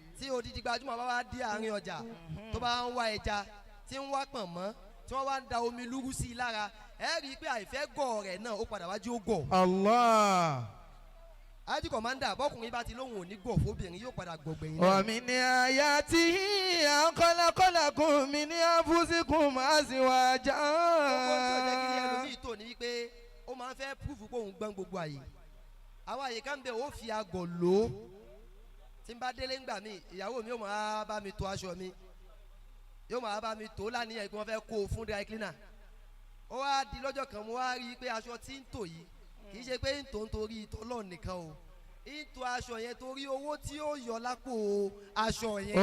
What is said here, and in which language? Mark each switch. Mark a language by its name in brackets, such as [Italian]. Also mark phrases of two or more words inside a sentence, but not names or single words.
[Yoruba] tí odidi gbajúmọ̀ bá wá dé àárín ọjà tó bá ń wá ẹja tí ń wá pọ̀nmọ́ tí wọ́n wá ń da omi lúrú sí i lára ẹ rí i pé àìfẹ́ gọ̀ rẹ̀ náà ó padà wájú ó gọ̀. Allah. Alhaji Commander bọ́kùnrin bá ti lóhùn òní gọ̀ fóbìnrin yóò padà gbọ̀gbẹ̀yìn. [Arabic] ومن آياته أن خلق لكم من أنفسكم أزواجا. [Yoruba] gbogbo tí ò jẹ́ kí ni ẹlòmíì tó ní wípé ó máa ń fẹ́ púfù pé òun gbọ́n gbogbo àyè àwọn àyè kan bẹ ó fi àgọ̀ lò ó tí n bá délé ńgbà mi ìyàwó mi yóò máa bá mi tó aṣọ mi yóò máa bá mi tó lánìyàn pé wọ́n fẹ́ kó o fún [English] dry cleaner [Yoruba] ó wá di lọ́jọ́ kan mo wá rí i pé aṣọ tí ń tò yìí kì í ṣe pé ń tò ń torí ìtọ́lọ́ nìkan o ń tò aṣọ yẹn torí owó tí ó yọ lápò aṣọ yẹn.